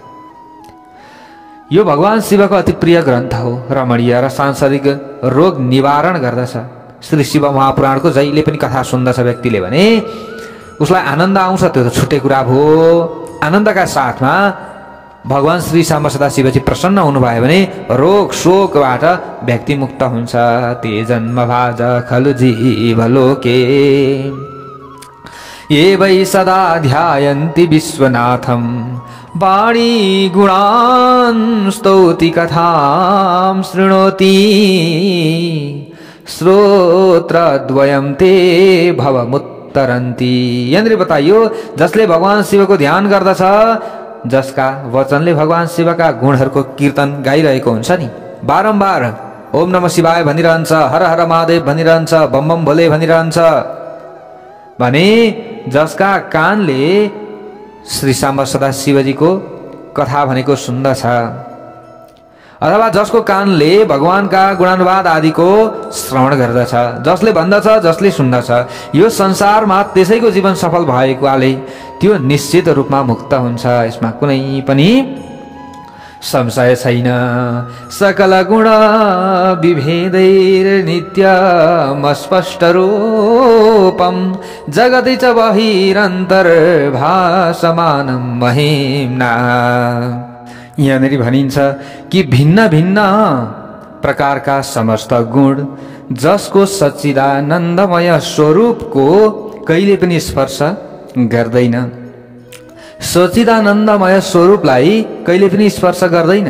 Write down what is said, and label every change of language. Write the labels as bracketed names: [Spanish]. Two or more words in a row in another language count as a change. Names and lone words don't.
[Nepali] यो भगवान शिवको अति प्रिय ग्रन्थ हो, रमणीय र सांसारिक रोग निवारण गर्दछ। श्री शिव महापुराणको जहिले पनि कथा सुन्दछ व्यक्तिले भने उसलाई आनन्द आउँछ, त्यो त छुट्टै कुरा भयो। आनन्दका साथमा भगवान श्री साम्ब सदा शिवजी प्रसन्न हुनुभयो भने रोग शोकबाट व्यक्ति मुक्त हुन्छ। [Sanskrit] ते जन्म भाज खलु जीवलोके ये वै सदा ध्यायन्ति विश्वनाथं वाणी गुणान् स्तौति कथां शृणोति श्रोत्रद्वयं ते भवमुत्तरन्ति। [Nepali] यहाँनिर बताइयो, जसले भगवान शिवको ध्यान गर्दछ, जसका वचनले भगवान शिवका गुणहरूको कीर्तन गाइरहेको हुन्छ नि, बारम्बार [Sanskrit] ओम नमः शिवाय [Nepali] भनिरहन्छ, हर हर महादेव भनिरहन्छ, बम बम भोले भनिरहन्छ भने जसका कानले श्री साम्ब सदा शिवजीको कथा भनेको सुन्दछ, अथवा जसको कानले भगवानका गुणानुवाद आदिको श्रवण गर्दछ, जसले भन्दछ, जसले सुन्दछ, यो संसारमा त्यसैको जीवन सफल भएकोले त्यो निश्चित रूपमा मुक्त हुन्छ। यसमा कुनै पनि संशय छैन। [Sanskrit] सकल गुण विभेदैर नित्यम स्पष्ट रूपम जगति च बहिरन्तर्भासमानं महिम्ना। [Nepali] यहाँनिर भनिन्छ कि भिन्न भिन्न प्रकारका समस्त गुण जसको सच्चिदानन्दमय स्वरूपको कहिले पनि स्पर्श गर्दैन, सच्चिदानन्दमय स्वरूपलाई कहिले पनि स्पर्श गर्दैन।